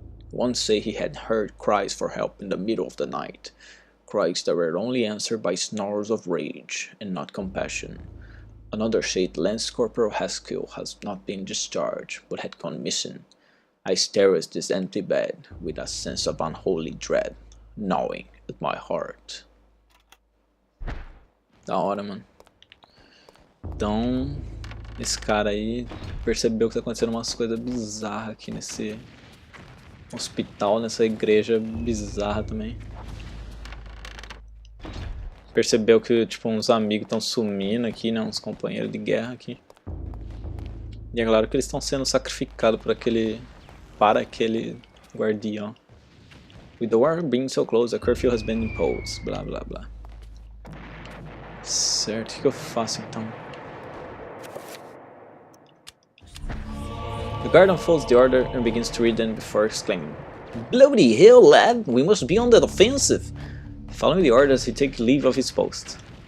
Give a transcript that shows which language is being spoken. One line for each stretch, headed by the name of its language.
English: One said he had heard cries for help in the middle of the night, cries that were only answered by snarls of rage and not compassion. Another said Lance Corporal Haskell has not been discharged, but had gone missing. I stare at this empty bed with a sense of unholy dread, gnawing at my heart.
Portuguese: Da hora, mano. Então, esse cara aí percebeu que tá acontecendo umas coisas bizarras aqui nesse hospital, nessa igreja bizarra também. Percebeu que, tipo, uns amigos estão sumindo aqui, né? Uns companheiros de guerra aqui. E é claro que eles estão sendo sacrificados para aquele guardião.
English: With the war being so close, a curfew has been imposed.
Portuguese: Blá, blá, blá. Certo, o que eu faço então?
English: The guard unfolds the order and begins to read them before exclaiming, "Bloody hell, lad! We must be on the offensive!" Following the orders, he takes leave of his post.